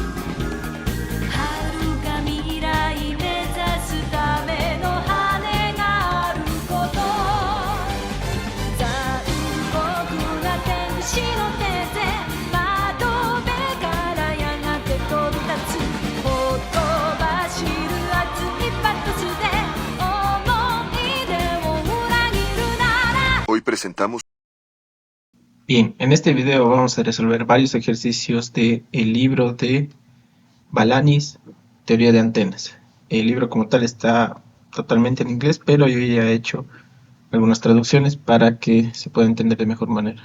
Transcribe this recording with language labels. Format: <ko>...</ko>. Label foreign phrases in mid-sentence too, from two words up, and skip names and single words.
<ja>遥か未来目指すための羽があること、残酷な天使の手で窓辺からやがて飛び立つ、ほとばしる熱いパトスで思い出を裏切るなら。</ja> <es>Hoy presentamos Bien, en este video vamos a resolver varios ejercicios del libro de Balanis, Teoría de Antenas. El libro como tal está totalmente en inglés, pero yo ya he hecho algunas traducciones para que se pueda entender de mejor manera.</es>